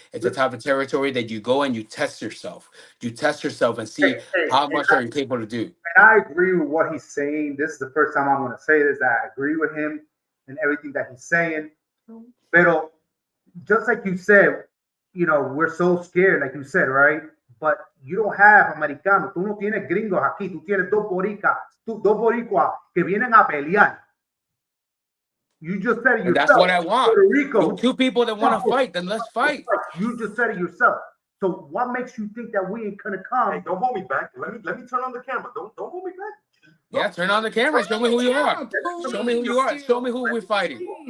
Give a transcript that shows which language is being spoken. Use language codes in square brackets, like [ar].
[en] It's the type of territory that you go and you test yourself. You test yourself and see how much are you capable to do. And I agree with what he's saying. This is the first time I'm going to say this, that I agree with him and everything that he's saying. [es] Pero [en] just like you said, we're so scared, like you said, right? But you don't have americanos. [es] Tú no tienes gringos aquí. Tú tienes dos boricuas que vienen a pelear. [en] You just said it yourself. And that's what I want. Puerto Rico. Two people that want to fight, then let's fight. You just said it yourself. So what makes you think that we ain't gonna come? Hey, don't hold me back. Let me turn on the camera. Don't hold me back. Yeah, turn on the camera. Show me who you are. Show me who you are. Show me who we're fighting.